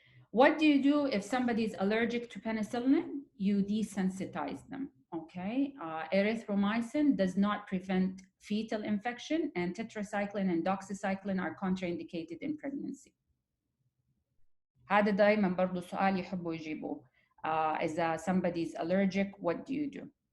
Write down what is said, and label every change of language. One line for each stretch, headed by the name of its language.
English: What do you do if somebody is allergic to penicillin? You desensitize them, okay? Erythromycin does not prevent fetal infection, and tetracycline and doxycycline are contraindicated in pregnancy.
Arabic: هذا دايما برضو سؤال يحبوا يجيبوه. إذا
English: somebody is allergic, what do you do?